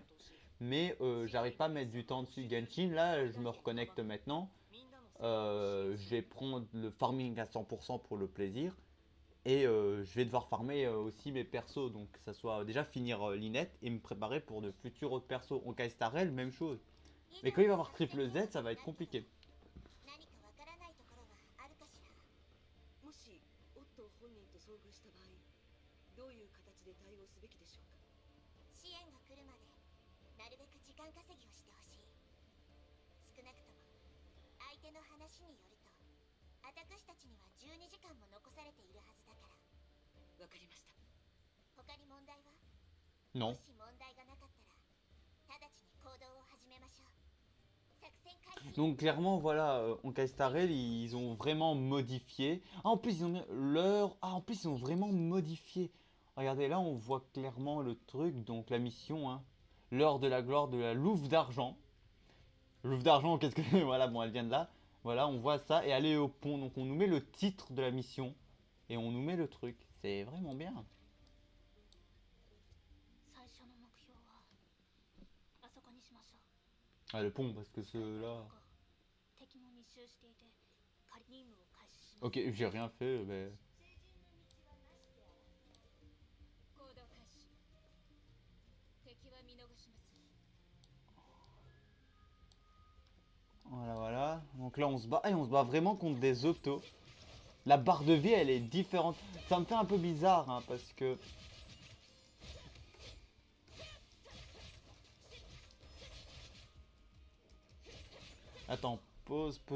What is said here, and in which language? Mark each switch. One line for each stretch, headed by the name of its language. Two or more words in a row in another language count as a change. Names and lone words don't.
French: Mais j'arrive pas à mettre du temps dessus. Genshin, là, je me reconnecte maintenant. Je vais prendre le farming à 100% pour le plaisir. Et je vais devoir farmer aussi mes persos. Donc que ça soit déjà finir l'inette et me préparer pour de futurs autres persos. Honkai Star Rail, même chose. Mais quand il va y avoir Triple Z, ça va être compliqué.
Japanese: 何かわからないところはあるかしら。もしオットー本人と遭遇した場合、どういう形で対応すべきでしょうか。支援が来るまでなるべく時間稼ぎをしてほしい。少なくとも相手の話によると私たちには12時間も残されているはずだから。わかりました。他に問題は？
French: Non.
Japanese: もし問題がなかったら直ちに行動を始めましょう。作戦開始。
French: Donc clairement, voilà, Honkai Star Rail, ils ont vraiment modifié. Ah, en plus, ils ont mis leur... Ah, en plus, ils ont vraiment modifié. Regardez, là, on voit clairement le truc, donc la mission, hein. L'heure de la gloire de la Louve d'argent. Louve d'argent, qu'est-ce que... Voilà, bon, elle vient de là. Voilà, on voit ça, et aller au pont. Donc on nous met le titre de la mission, et on nous met le truc. C'est vraiment bien.
Japanese: 最初の目標はあそこにしましょう。
French: Ah, le pont, parce que ceux-là...
Japanese: 敵も密集していて仮任務を開始します。
French: Ok, j'ai rien fait, mais...
Japanese: 行動開始。敵は見逃します。
French: Voilà, voilà. Donc là, on se bat. Et on se bat vraiment contre des autos. La barre de vie, elle est différente. Ça me fait un peu bizarre, hein, parce que... Attends, pause, pause.